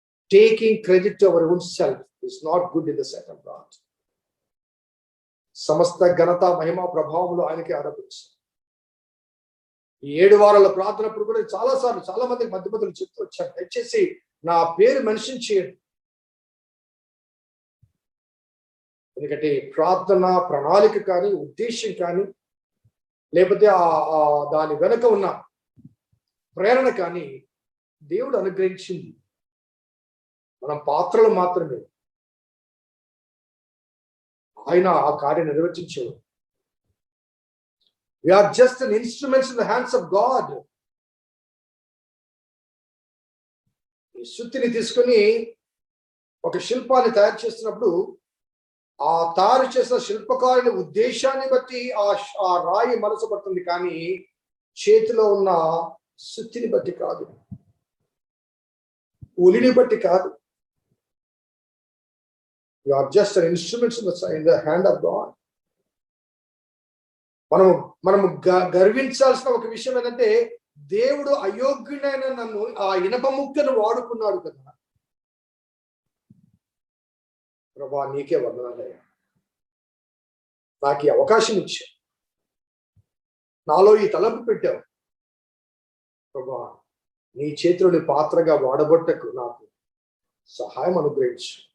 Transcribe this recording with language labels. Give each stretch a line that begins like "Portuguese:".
English: Taking credit to our own self is not good in the sight of God.
Telugu: సమస్త ఘనత, మహిమ, ప్రభావములు ఆయనకి ఆరోపించారు. ఈ 7 వారాల ప్రార్థనప్పుడు కూడా చాలా మందికి మధ్యలో చెప్తూ వచ్చాను, దయచేసి నా పేరు మెన్షన్ చేయండి. ఎందుకంటే ప్రార్థన ప్రణాళిక కానీ, ఉద్దేశం కానీ, లేకపోతే దాని వెనుక ఉన్న ప్రేరణ కానీ దేవుడు అనుగ్రహించింది. మనం పాత్రలు మాత్రమే. ఆయన ఆ కార్యం నిర్వర్తించాడు.
English: We are just an instruments in the hands of God.
Telugu: ఈ సుత్తిని తీసుకొని ఒక శిల్పాన్ని తయారు చేస్తున్నప్పుడు ఆ తయారు చేసిన శిల్పకారుని ఉద్దేశాన్ని బట్టి ఆ రాయి మనసుపడుతుంది, కానీ చేతిలో ఉన్న సుత్తిని బట్టి కాదు, ఉలిని బట్టి కాదు.
English: You are just an instrument in the hand of God.
Telugu: మనము గర్వించాల్సిన ఒక విషయం ఏంటంటే, దేవుడు అయోగ్యుడైన నన్ను ఆ ఇనప ముక్కను వాడుకున్నాడు కదా. ప్రభా నీకే వందనాలయ్యా, నాకు ఈ అవకాశం ఇచ్చావు, నాలో ఈ తలంపు పెట్టావు ప్రభా, నీ చేతిలోని పాత్రగా వాడబట్టకు నాకు సహాయం అనుగ్రహించు.